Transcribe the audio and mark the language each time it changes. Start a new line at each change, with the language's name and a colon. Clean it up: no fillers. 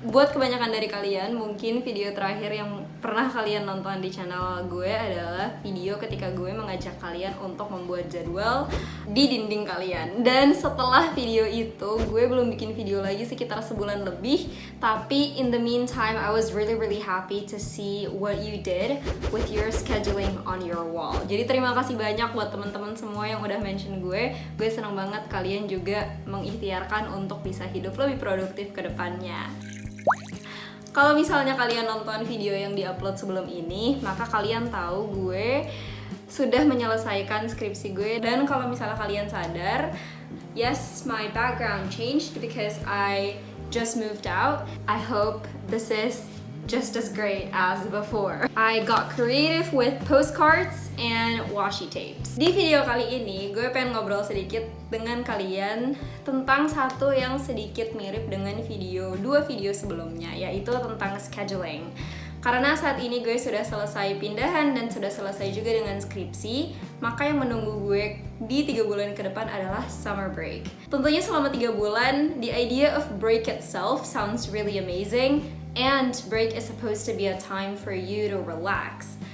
Indonesian: Buat kebanyakan dari kalian, mungkin video terakhir yang pernah kalian nonton di channel gue adalah video ketika gue mengajak kalian untuk membuat jadwal di dinding kalian. Dan setelah video itu, gue belum bikin video lagi sekitar sebulan lebih.
English: Tapi in the meantime, I was really happy to see what you did with your scheduling on your wall.
Indonesian: Jadi terima kasih banyak buat teman-teman semua yang udah mention gue. Gue seneng banget kalian juga mengikhtiarkan untuk bisa hidup lebih produktif ke depannya. Kalau misalnya kalian nonton video yang diupload sebelum ini, maka kalian tahu gue sudah menyelesaikan skripsi gue. Dan kalau misalnya kalian sadar,
English: yes, my background changed because I just moved out. I hope this is just as great as before. I got creative with postcards and washi tapes.
Indonesian: Di video kali ini, gue pengen ngobrol sedikit dengan kalian tentang satu yang sedikit mirip dengan dua video sebelumnya, yaitu tentang scheduling. Karena saat ini gue sudah selesai pindahan dan sudah selesai juga dengan skripsi, maka yang menunggu gue di 3 bulan ke depan adalah summer break. Tentunya selama 3 bulan,
English: the idea of break itself sounds really amazing. And break is supposed to be a time for you to relax.